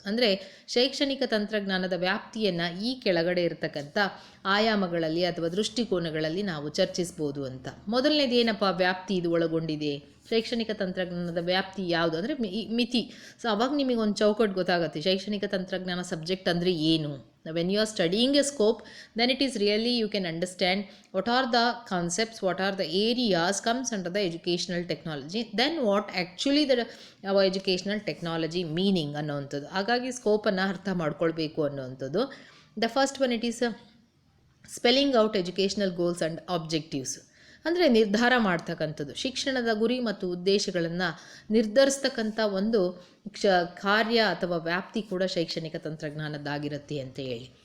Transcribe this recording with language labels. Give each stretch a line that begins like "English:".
Kannada: ಅಂದರೆ ಶೈಕ್ಷಣಿಕ ತಂತ್ರಜ್ಞಾನದ ವ್ಯಾಪ್ತಿಯನ್ನು ಈ ಕೆಳಗಡೆ ಇರತಕ್ಕಂಥ ಆಯಾಮಗಳಲ್ಲಿ ಅಥವಾ ದೃಷ್ಟಿಕೋನಗಳಲ್ಲಿ ನಾವು ಚರ್ಚಿಸ್ಬೋದು ಅಂತ. ಮೊದಲನೇದು ಏನಪ್ಪ ವ್ಯಾಪ್ತಿ ಇದು ಒಳಗೊಂಡಿದೆ, ಶೈಕ್ಷಣಿಕ ತಂತ್ರಜ್ಞಾನದ ವ್ಯಾಪ್ತಿ ಯಾವುದು ಅಂದರೆ ಮಿತಿ. ಸೊ ಅವಾಗ ನಿಮಗೆ ಒಂದು ಚೌಕಟ್ಟು ಗೊತ್ತಾಗುತ್ತೆ, ಶೈಕ್ಷಣಿಕ ತಂತ್ರಜ್ಞಾನ ಸಬ್ಜೆಕ್ಟ್ ಅಂದರೆ ಏನು.
English: When you are studying a scope, then it is really you can understand what are the concepts, what are the areas comes under the educational technology, then what actually our educational technology meaning
Kannada: ಅನ್ನೋವಂಥದ್ದು. ಹಾಗಾಗಿ ಸ್ಕೋಪನ್ನು ಅರ್ಥ ಮಾಡ್ಕೊಳ್ಬೇಕು ಅನ್ನೋವಂಥದ್ದು.
English: The first one it is spelling out educational goals and objectives.
Kannada: ಅಂದರೆ ನಿರ್ಧಾರ ಮಾಡ್ತಕ್ಕಂಥದ್ದು, ಶಿಕ್ಷಣದ ಗುರಿ ಮತ್ತು ಉದ್ದೇಶಗಳನ್ನು ನಿರ್ಧರಿಸ್ತಕ್ಕಂಥ ಒಂದು ಕಾರ್ಯ ಅಥವಾ ವ್ಯಾಪ್ತಿ ಕೂಡ ಶೈಕ್ಷಣಿಕ ತಂತ್ರಜ್ಞಾನದ್ದಾಗಿರುತ್ತೆ ಅಂತ ಹೇಳಿ.